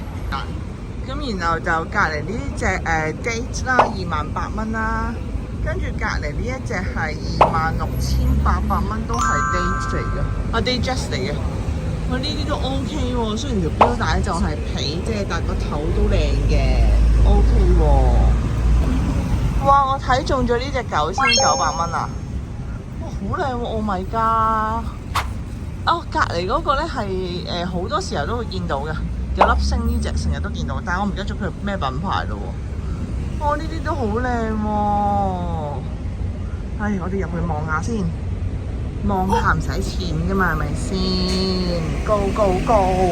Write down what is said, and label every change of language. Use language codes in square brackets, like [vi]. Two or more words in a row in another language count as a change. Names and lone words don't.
[yue] 咁然後就隔離呢隻date 啦，28000蚊啦，跟住隔離呢一隻係26800蚊，都係 date 嚟嘅，date 嚟嘅。哇，呢啲都 OK 喎，雖然條錶帶就係皮啫，但個頭都靚嘅 ，OK 喎。哇，我睇中咗呢隻9900蚊啊！哇，好靚喎 ！ [en] Oh my god！ [yue] 哦，隔離嗰個咧係好多時候都會見到嘅。有粒星呢隻成日都見到，但係我唔記得咗佢咩品牌咯喎。哇，呢啲都好靚喎！唉，我哋入去望下先，望下唔使錢噶嘛，係咪先 ？ [en] Go go go！